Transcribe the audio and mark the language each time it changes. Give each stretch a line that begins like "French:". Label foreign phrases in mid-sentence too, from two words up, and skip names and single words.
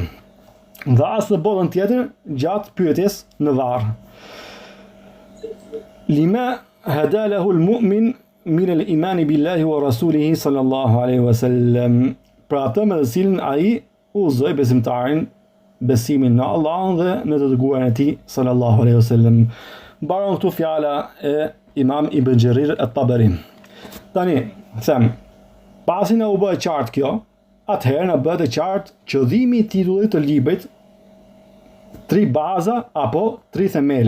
Albanian: Dhe as në botën tjetër gjatë pyetjes në varr.
Arabic: لما هدى له المؤمن من الإيمان بالله ورسوله صلى الله عليه وسلم.
Albanian: Pra atë me të cilën ai udhëzoi besimtarin besimin në Allahun dhe në të dërguarin e tij
Arabic: صلى الله عليه وسلم.
Albanian: Mbaron këtu fjala e Imam Ibn Jarir at-Taberi. Tani them, pasi na u bë qartë kjo, atëherë na bëhet e qartë qëllimi i titullit të librit, 3 baza apo 3 themele.